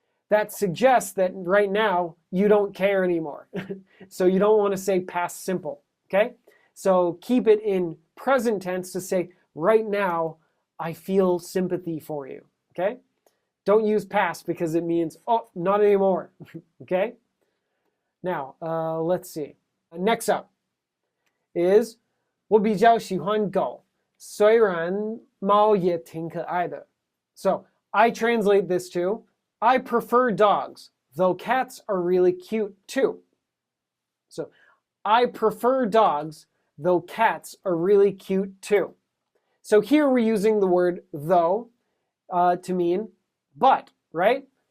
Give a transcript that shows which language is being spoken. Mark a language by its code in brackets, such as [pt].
[en] That suggests that right now you don't care anymore. So you don't want to say past simple, okay? So keep it in present tense to say, right now I feel sympathy for you, okay? Don't use past because it means, oh, not anymore, okay? Now, let's see. Next up is [zh] 我比较喜欢狗，虽然猫也挺可爱的. [en] So I translate this to, I prefer dogs, though cats are really cute too. So I prefer dogs, though cats are really cute too. So here we're using the word though to mean but, right?